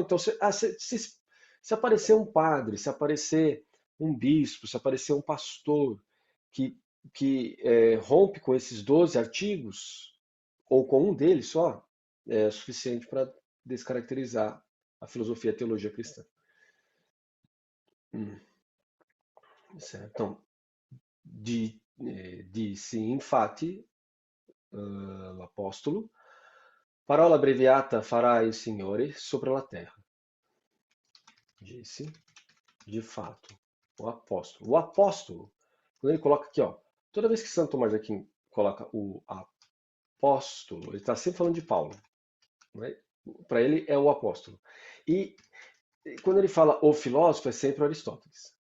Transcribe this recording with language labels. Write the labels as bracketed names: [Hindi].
[Portuguese] Então, se aparecer um padre, se aparecer um bispo, se aparecer um pastor que, que rompe com esses 12 artigos, ou com um deles só, é suficiente para descaracterizar a filosofia e a teologia cristã. Certo? [Italian] Então, disse infatti l'apostolo, parola abbreviata farà il Signore sopra la terra. [Portuguese] Disse, de fato, o apóstolo. O apóstolo, quando ele coloca aqui, ó, toda vez que Santo Tomás de Aquino coloca o apóstolo, ele está sempre falando de Paulo. Né? Para ele é o apóstolo. E quando ele fala o filósofo, é sempre Aristóteles.